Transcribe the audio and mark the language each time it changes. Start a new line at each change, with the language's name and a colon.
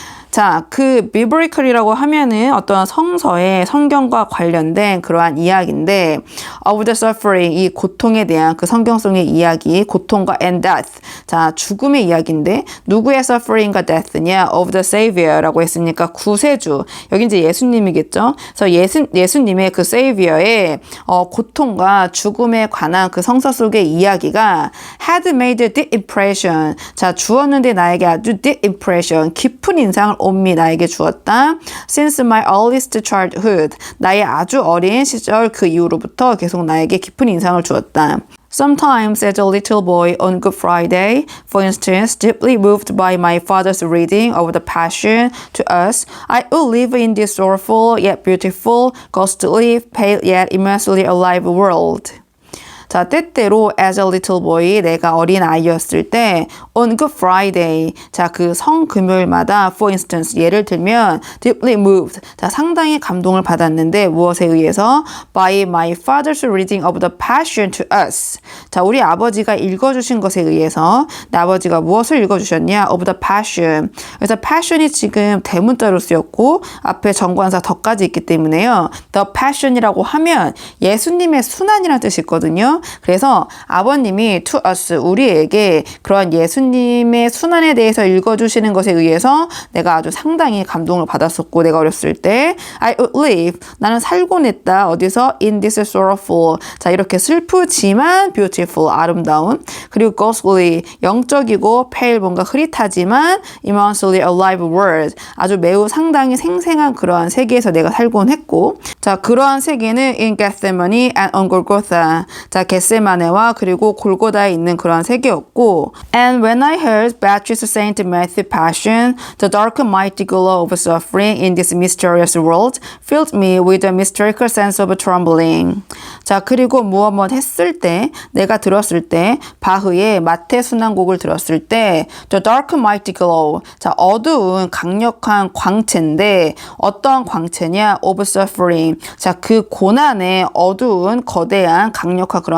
Korean: 자, 그 biblical이라고 하면은 어떤 성서의 성경과 관련된 그러한 이야기인데
English: of the suffering,
Korean: 이 고통에 대한 그 성경성의 이야기, 고통과
English: and death,
Korean: 자, 죽음의 이야기인데 누구의 suffering과 death냐? of the Savior라고 했으니까 구세주, 여기 이제 예수님이겠죠? 그래서 예수님의 그 Savior의 고통과 죽음에 관한 그 성서 속의 이야기가
English: had made a deep impression,
Korean: 자, 주었는데 나에게 아주 deep impression, 깊은 인상을
English: on me,
Korean: 나에게 주었다.
English: Since my earliest childhood,
Korean: 나의 아주 어린 시절 그 이후로부터 계속 나에게 깊은 인상을 주었다.
English: Sometimes as a little boy on Good Friday, for instance, deeply moved by my father's reading of the Passion to us, I would live in this sorrowful yet beautiful, ghostly, pale yet immensely alive world.
Korean: 자, 때때로
English: as a little boy,
Korean: 내가 어린 아이였을 때
English: on Good Friday,
Korean: 자, 그 성금요일마다
English: for instance,
Korean: 예를 들면
English: deeply moved,
Korean: 자, 상당히 감동을 받았는데 무엇에 의해서?
English: by my father's reading of the Passion to us.
Korean: 자, 우리 아버지가 읽어주신 것에 의해서 내 아버지가 무엇을 읽어주셨냐?
English: of the Passion.
Korean: 그래서 Passion이 지금 대문자로 쓰였고 앞에 정관사 더까지 있기 때문에요. The Passion이라고 하면 예수님의 순환이라는 뜻이 있거든요. 그래서 아버님이
English: to us,
Korean: 우리에게 그런 예수님의 순환에 대해서 읽어주시는 것에 의해서 내가 아주 상당히 감동을 받았었고, 내가 어렸을 때
English: I would live,
Korean: 나는 살곤 했다. 어디서?
English: in this sorrowful,
Korean: 자, 이렇게 슬프지만 beautiful, 아름다운, 그리고 ghostly, 영적이고 pale, 뭔가 흐릿하지만
English: immensely alive world,
Korean: 아주 매우 상당히 생생한 그러한 세계에서 내가 살곤 했고, 자, 그러한 세계는
English: in Gethsemane and on Golgotha,
Korean: 자, 겟세마네와 그리고 골고다에 있는 그러한 세계였고,
English: and when I heard Baptist Saint Matthew Passion, the dark and mighty glow of suffering in this mysterious world filled me with a mystical sense of trembling.
Korean: 자, 그리고 무엇 했을 때, 내가 들었을 때, 바흐의 마태 순환곡을 들었을 때,
English: the dark and mighty glow,
Korean: 자, 어두운 강력한 광채인데 어떤 광채냐?
English: of suffering,
Korean: 자, 그 고난의 어두운 거대한 강력한 그런